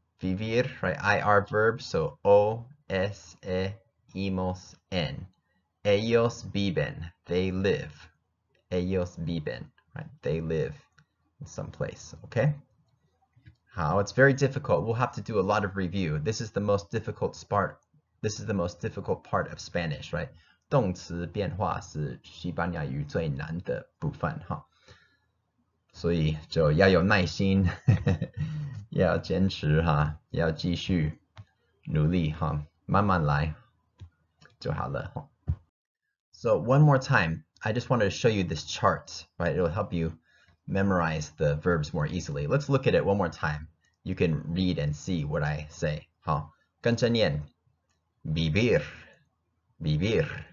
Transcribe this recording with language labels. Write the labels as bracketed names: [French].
[English] Vivir, right? IR verb, so O, S, E, imos, N. [Spanish] Ellos viven. [English] They live. [Spanish] Ellos viven, right? [English] They live in some place, okay? How? It's very difficult. We'll have to do a lot of review. This is the most difficult part. This is the most difficult part of Spanish, right? [Chinese] 动词变化是西班牙语最难的部分，哈。所以就要有耐心，要坚持哈，要继续努力哈，慢慢来就好了。 [English] So one more time, I just wanted to show you this chart, right? It'll help you memorize the verbs more easily. Let's look at it one more time. You can read and see what I say. [Chinese] 好，跟着念 [Spanish] vivir, vivir.